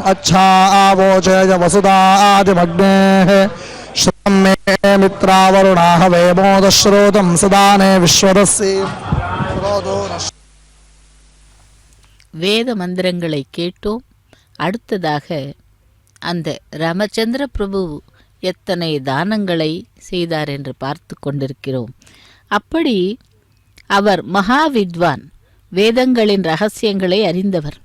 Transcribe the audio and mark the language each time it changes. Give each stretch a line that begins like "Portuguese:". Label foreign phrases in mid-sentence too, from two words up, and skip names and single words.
Sanskrit: अच्छा आवोचेय वसुदादिमग्नेः श्रम मे मित्रावरुणाः वेमोदश्रोतं सदाने विश्वदस्य
Tamil: வேத மந்திரங்களை கேட்டோம். அடுத்ததாக அந்த ராமச்சந்திர பிரபு எத்தனை தானங்களை செய்தார் என்று பார்த்து கொண்டிருக்கிறோம். அப்படி அவர் மகாவித்வான், வேதங்களின் ரகசியங்களை அறிந்தவர்.